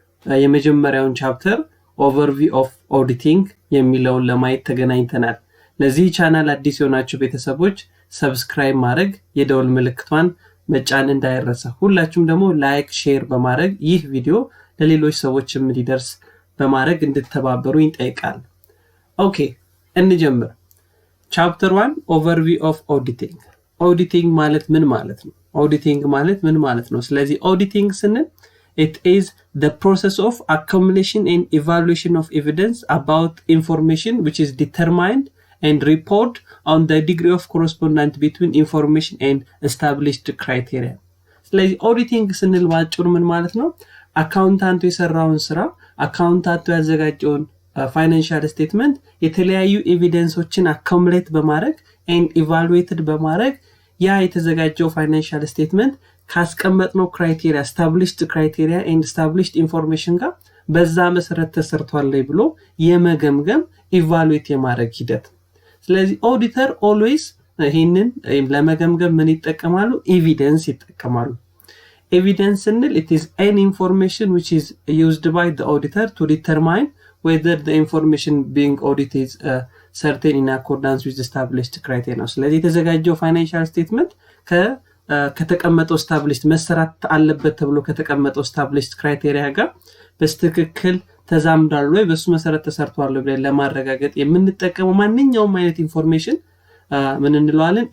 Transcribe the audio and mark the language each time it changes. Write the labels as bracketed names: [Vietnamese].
[Amharic] የመጀመሪያውን ቻፕተር ኦቨርቪው ኦፍ ኦዲቲንግ የሚለውን ለማየት ተገናኝተናል። ለዚህ ቻናል አዲስ የሆናችሁ ቤተሰቦች ሰብስክራይብ ማድረግ የደወል ምልክቷን መጫን እንዳይረሳ። ሁላችሁም ደግሞ ላይክ ሼር በማድረግ ይህ ቪዲዮ ለሌሎች ሰዎችም እንዲደርስ በማድረግ እንድትተባበሩኝ ጠይቃለሁ። Okay, እንጀምር። [English] Chapter 1 Overview of Auditing. [Amharic] Auditing ማለት ምን ማለት ነው? Auditing ማለት ምን ማለት ነው? ስለዚህ auditing ስንል [English] it is the process of accumulation and evaluation of evidence about information which is determined and report on the degree of correspondence between information and established criteria. [Amharic] ስለዚህ auditing ስንል ባጭሩ ምን ማለት ነው? አካውንታንቱ የሰራውን ስራ አካውንታንቱ ያዘጋጀውን ፋይናንሻል ስቴትመንት የተለያዩ ኤቪደንሶችን አካሙሌት በማድረግ and evaluated በማድረግ ያ የተዘጋጀው ፋይናንሻል ስቴትመንት ካስቀመጥነው ክራይቴሪያ [English] established criteria and established information [Amharic] ጋር በዛ መሰረት ተሰርቷል ላይ ብሎ የመገምገም evaluate የማድረግ ሂደት። ስለዚህ ኦዲተር always ይሄንን ለመገምገም ምን ይጠቀማሉ? ኤቪደንስ ይጠቀማሉ። ኤቪደንስ ስንል [English] it is an information which is used by the auditor to determine whether the information being audited is certain in accordance with established criteria. [Amharic] ስለዚህ የተዘጋጀው ፋይናንሻል ስቴትመንት ከተቀመጠው established መሰራት አለበት ተብሎ ከተቀመጠው established criteria ጋር በስትክክል ተዛምዷል ወይ በሱ መሰረት ተሰርቷል ብለን ለማረጋገጥ የምንጠቀመው ማንኛውም አይነት ኢንፎርሜሽን ምን እንለዋለን?